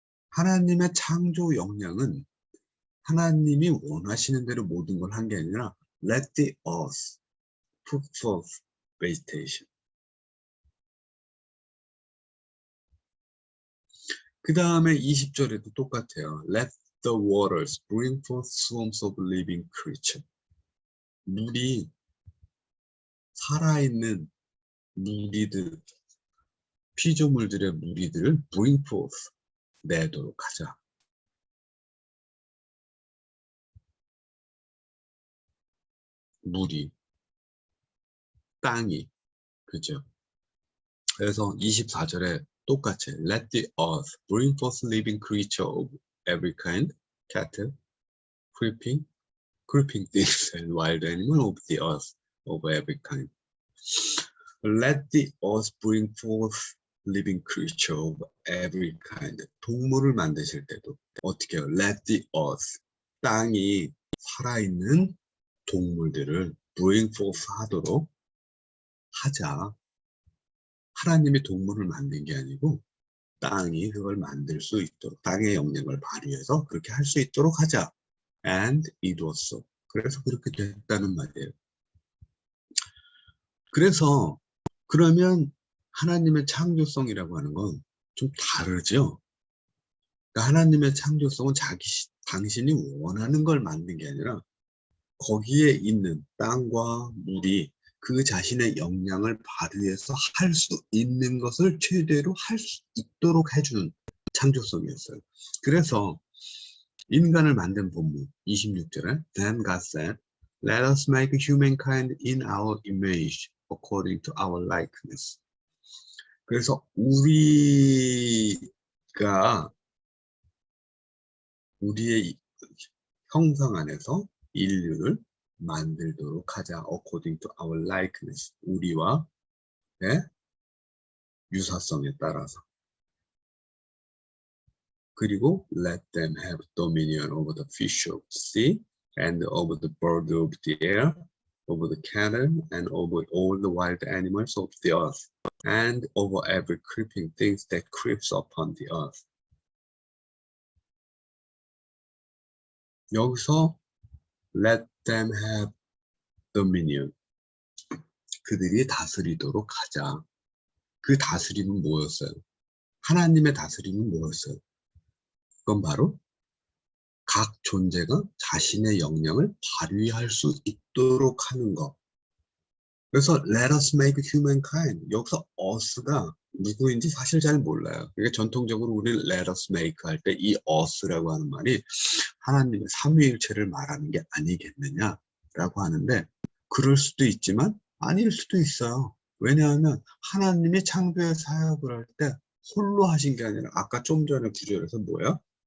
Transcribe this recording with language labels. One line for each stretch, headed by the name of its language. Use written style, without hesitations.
Korean: 하나님의 창조 역량은 하나님이 원하시는 대로 모든 걸 한 게 아니라
English: let the earth put forth vegetation.
Korean: 그 다음에 20절에도 똑같아요.
English: Let the waters bring forth swarms of living creature.
Korean: 물이 살아있는 무리들, 피조물들의 무리들을
English: bring forth,
Korean: 내도록 하자. 물이, 땅이, 그죠? 그래서 24절에 똑같이
English: Let the earth bring forth living creature of every kind, cattle, creeping things, and wild animal of the earth of every kind. Let the earth bring forth living creature of every kind.
Korean: 동물을 만드실 때도 어떻게 해요?
English: Let the earth,
Korean: 땅이 살아있는 동물들을
English: bring forth
Korean: 하도록 하자. 하나님이 동물을 만든 게 아니고 땅이 그걸 만들 수 있도록 땅의 영역을 발휘해서 그렇게 할 수 있도록 하자.
English: And it was so.
Korean: 그래서 그렇게 됐다는 말이에요. 그래서 그러면 하나님의 창조성이라고 하는 건 좀 다르죠. 그러니까 하나님의 창조성은 당신이 원하는 걸 만든 게 아니라 거기에 있는 땅과 물이 그 자신의 역량을 발휘해서 할 수 있는 것을 최대로 할 수 있도록 해주는 창조성이었어요. 그래서 인간을 만든 본문 26절에
English: Then God said, Let us make humankind in our image, according to our likeness.
Korean: 그래서 우리의 형상 안에서 인류를 만들도록 하자.
English: According to our likeness.
Korean: 우리와 유사성에 따라서.
English: 그리고 let them have dominion over the fish of the sea and over the bird of the air, over the cattle and over all the wild animals of the earth, and over every creeping thing that creeps upon the earth.
Korean: 여기서
English: let them have dominion.
Korean: 그들이 다스리도록 하자. 그 다스림은 뭐였어요? 하나님의 다스림은 뭐였어요? 그건 바로 각 존재가 자신의 역량을 발휘할 수 있도록 하는 것. 그래서
English: let us make humankind.
Korean: 여기서 us가 누구인지 사실 잘 몰라요. 그러니까 전통적으로 우리
English: let us make
Korean: 할 때 이 us라고 하는 말이 하나님의 삼위일체를 말하는 게 아니겠느냐라고 하는데 그럴 수도 있지만 아닐 수도 있어요. 왜냐하면 하나님이 창조의 사역을 할 때 홀로 하신 게 아니라 아까 좀 전에 구절에서 뭐야?